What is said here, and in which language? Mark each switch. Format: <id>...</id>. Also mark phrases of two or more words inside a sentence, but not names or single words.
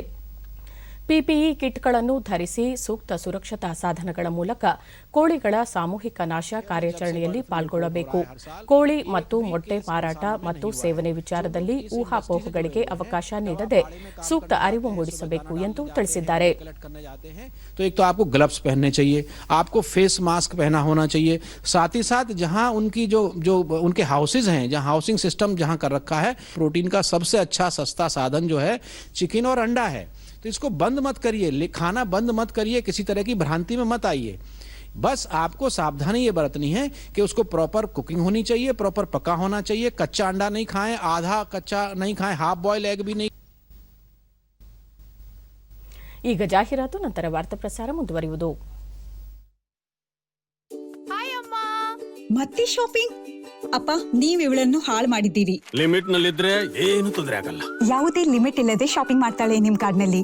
<kn>ಪಿಪಿಇ ಕಿಟ್ಗಳನ್ನು ಧರಿಸಿ ಸೂಕ್ತ ಸುರಕ್ಷತಾ ಸಾಧನಗಳ ಮೂಲಕ ಕೋಳಿಗಳ ಸಾಮೂಹಿಕ ನಾಶ ಕಾರ್ಯಾಚರಣೆಯಲ್ಲಿ ಪಾಲ್ಗೊಳ್ಳಬೇಕು. ಕೋಳಿ ಮತ್ತು ಮೊಟ್ಟೆ ಮಾರಾಟ ಮತ್ತು ಸೇವನೆ ವಿಚಾರದಲ್ಲಿ ಊಹಾಪೋಹಗಳಿಗೆ ಅವಕಾಶ ನೀಡದೆ ಸೂಕ್ತ ಅರಿವು ಮೂಡಿಸಬೇಕು ಎಂದು ತಿಳಿಸಿದ್ದಾರೆ.</kn> <hi>तो एक तो आपको ग्लव्स पहनने चाहिए, आपको</hi> <en>face mask</en> <hi>पहना होना चाहिए, साथ ही साथ जहां उनकी जो उनके हाउसेज हैं, जहां</hi> <en>housing system</en> <hi>जहां कर रखा है, प्रोटीन का सबसे अच्छा सस्ता साधन जो है चिकन और अंडा है. तो इसको बंद मत करिए, खाना बंद मत करिए, किसी तरह की भ्रांति में मत आइए। बस आपको सावधानी ये बरतनी है कि उसको</hi> <en>proper cooking</en> <hi>होनी चाहिए, प्रॉपर पका होना चाहिए। कच्चा अंडा नहीं खाएं, आधा कच्चा नहीं खाएं,</hi> <en>half boil egg</en> <hi>भी नहीं।</hi> <kn>ಈಗ ಜಾಹೀರಾತು, ನಂತರ ವಾರ್ತಾ ಪ್ರಸಾರ ಮುಂದುವರಿಯುವುದು. ಮತ್ತೆ ಶಾಪಿಂಗ್? ಅಪ್ಪ, ನೀವ್ ಇವಳನ್ನು ಹಾಳು ಮಾಡಿದ್ದೀರಿ. ಲಿಮಿಟ್ ನಲ್ಲಿದ್ರೆ ಏನು ತೊಂದರೆ ಆಗಲ್ಲ. ಯಾವುದೇ ಲಿಮಿಟ್ ಇಲ್ಲದೆ ಶಾಪಿಂಗ್ ಮಾಡ್ತಾಳೆ ನಿಮ್ ಕಾರ್ಡ್ ನಲ್ಲಿ.</kn>